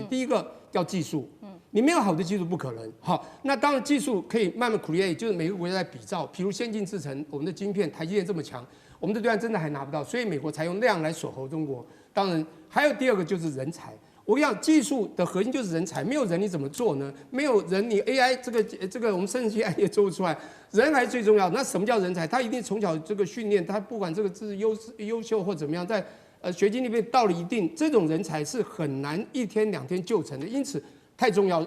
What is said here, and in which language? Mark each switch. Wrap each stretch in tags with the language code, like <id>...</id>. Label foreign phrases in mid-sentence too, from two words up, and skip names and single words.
<zh>第一個叫技術，你沒有好的技術不可能。好，那當然技術可以慢慢 create，就是每個國家在比照。比如先進製程，我們的晶片，台積電這麼強，我們的對岸真的還拿不到，所以美國才用那樣來鎖喉中國。當然，還有第二個就是人才。我跟你講，技術的核心就是人才，沒有人你怎麼做呢？沒有人，你 AI 這個我們生成器 AI 也做不出來，人還是最重要的。那什麼叫人才？他一定從小這個訓練，他不管這個是優秀或怎麼樣，在學經歷裡到了一定，這種人才是很難1天2天就成的，因此太重要。</zh>